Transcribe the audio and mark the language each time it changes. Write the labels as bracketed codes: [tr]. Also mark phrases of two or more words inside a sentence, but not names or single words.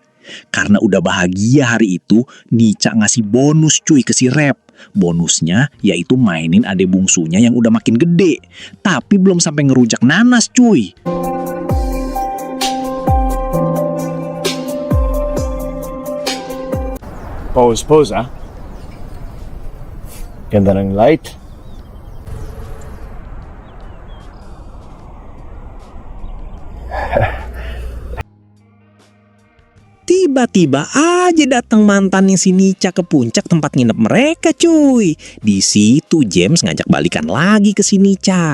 [id] Karena udah bahagia hari itu, Nica ngasih bonus cuy ke si Rep. Bonusnya yaitu mainin ade bungsunya yang udah makin gede. Tapi belum sampai ngerujak nanas cuy. Pose ah. [tl] Ganda ng light. [id] Tiba-tiba aja datang mantannya si Nica ke puncak tempat nginep mereka cuy. Di situ James ngajak balikan lagi ke si Nica.